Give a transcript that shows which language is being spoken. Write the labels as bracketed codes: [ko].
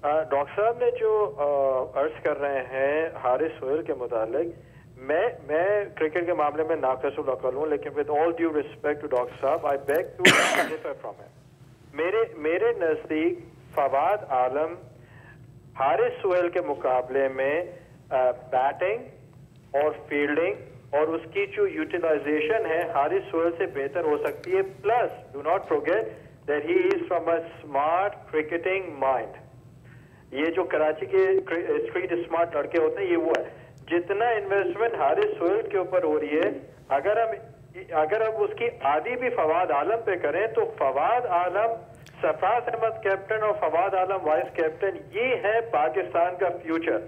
[ur] Doctor صاحب نے جو عرض کر رہے ہیں حارث سہیل کے متعلق, میں کرکٹ کے معاملے میں ناقص العقل ہوں, لیکن [en] With all due respect to doctor صاحب I beg to differ from him. [ur] میرے نزدیک فواد عالم حارث سہیل کے مقابلے میں بیٹنگ اور فیلڈنگ اور اس کی جو یوٹیلائزیشن ہے حارث سہیل سے بہتر ہو سکتی ہے. [en] Please do not forget that he is from a smart cricketing mind. [ur] یہ جو کراچی کے اسٹریٹ اسمارٹ لڑکے ہوتے ہیں یہ وہ ہے. جتنا انویسٹمنٹ حارث سہیل کے اوپر ہو رہی ہے, اگر ہم اس کی آدھی بھی فواد عالم پہ کریں تو فواد عالم, سرفراز احمد کیپٹن اور فواد عالم وائس کیپٹن, یہ ہے پاکستان کا فیوچر.